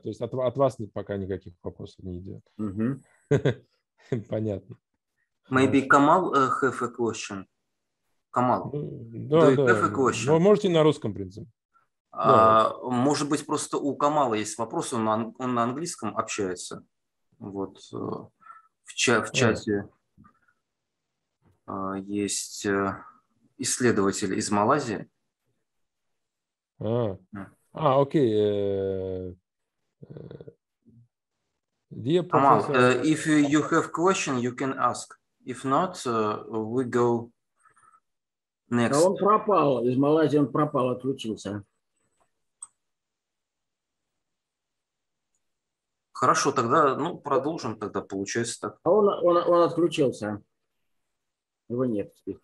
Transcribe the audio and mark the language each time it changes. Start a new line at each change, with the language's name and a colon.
Russian: То есть от вас пока никаких вопросов не идет. Понятно.
English: Maybe Kamal have a question. Kamal, do you have a question?
Russian: Вы можете на русском, в принципе. Может быть, просто у Камала есть вопрос, он на английском общается. Вот в чате есть исследователь из Малайзии. Окей. Камал,
English: if you have question, you can ask. If not, we go next.
Russian: А он пропал, из Малайзии он пропал, отключился. Хорошо, тогда продолжим, тогда получается так. А он отключился. Его нет.